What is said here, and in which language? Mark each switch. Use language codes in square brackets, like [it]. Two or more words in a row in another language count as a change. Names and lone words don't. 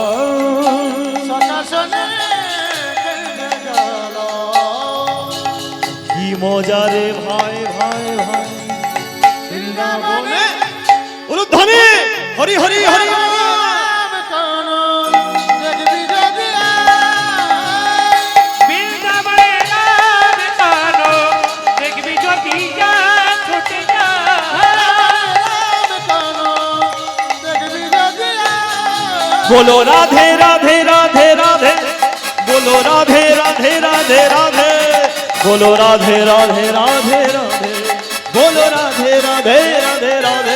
[bn] কি মজা রে ভাই ভাই ভাই বৃন্দাবনে। উলুধ্বনি হরি হরি হরি। বৃন্দাবনের কানো দেখবি যদি ছুটিয়া। [hi] बोलो राधे राधे राधे राधे, बोलो राधे राधे राधे राधे, बोलो राधे राधे राधे राधे, बोलो राधे राधे राधे राधे।